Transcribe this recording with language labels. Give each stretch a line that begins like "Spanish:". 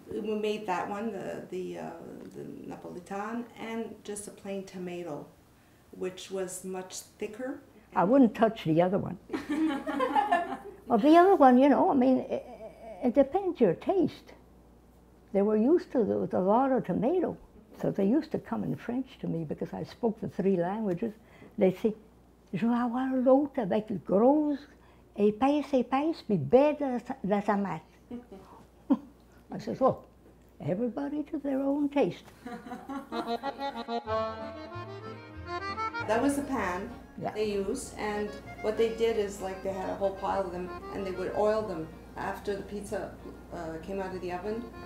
English: We made that one, the Napoletana, and just a plain tomato, which was much thicker. I wouldn't touch the other one. Well, the other one, it depends your taste. They were used to with a lot of tomato, so they used to come in French to me because I spoke the 3 languages.
French: They'd say, "Je vais avoir l'autre avec grosse épaisse, puis belle la tomate."
English: I said, "Look, everybody to their own taste." That was the pan they used, and what they did is they had a whole pile of them, and they would oil them after the pizza came out of the oven.